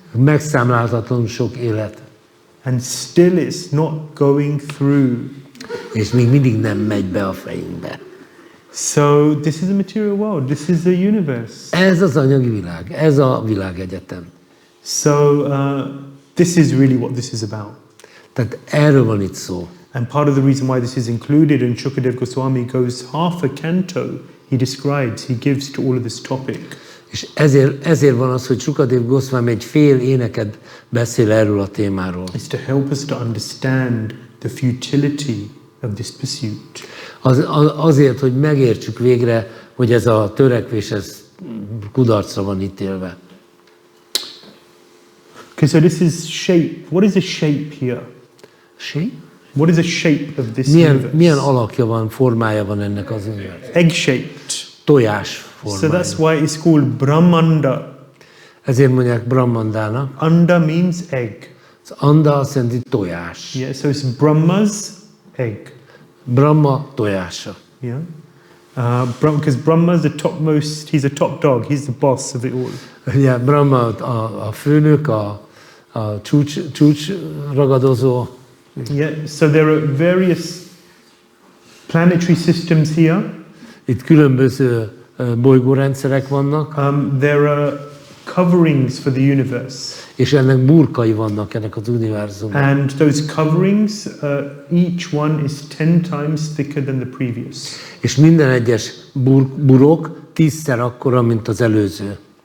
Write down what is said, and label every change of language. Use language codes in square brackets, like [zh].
[hu] Megszámlálhatatlan sok élet. [en] And still it's not going through. [hu] És még mindig nem megy be a fejünkbe. [en] So this is a material world. This is the universe. [hu] Ez az anyagi világ. Ez a világegyetem. [en] So this is really what this is about. [hu] Tehát erről van itt szó. [en] And part of the reason why this is included, and Shukadev Goswami goes half a canto, he gives to all of this topic. [hu] És ezért van az, hogy Shukadev Goswami egy fél éneket beszél erről a témáról. [en] It's to help us to understand the futility of this pursuit. [hu] Azért, hogy megértsük végre, hogy ez a törekvés ez kudarcra van ítélve. [en] Okay, so this is shape. What is the shape here? Shape? What is the shape of this universe? [hu] Milyen alakja van, formája van ennek az univerzumnak? [en] Egg-shaped. [hu] Tojás formája. [en] So that's why it's called Brahmanda. [hu] Ezért mondják Brahmandának. [en] Anda means egg. [hu] Az anda azt jelenti tojás. [en] Yeah, so it's Brahma's egg. [hu] Brahma tojása. [en] Yeah. Because Brahma's the topmost, he's a top dog, he's the boss of it all. [hu] Ugye Brahma a főnök, a csúcs ragadozó. [en] Yeah, so there are various planetary systems here. [hu] Itt különböző bolygórendszerek vannak. [en] There are coverings for the universe. [hu] És ennek burkai vannak ennek az univerzumnak. [en] And those coverings, each one is 10 times thicker than the previous. [hu] És minden egyes burok 10-szer akkora, mint az előző.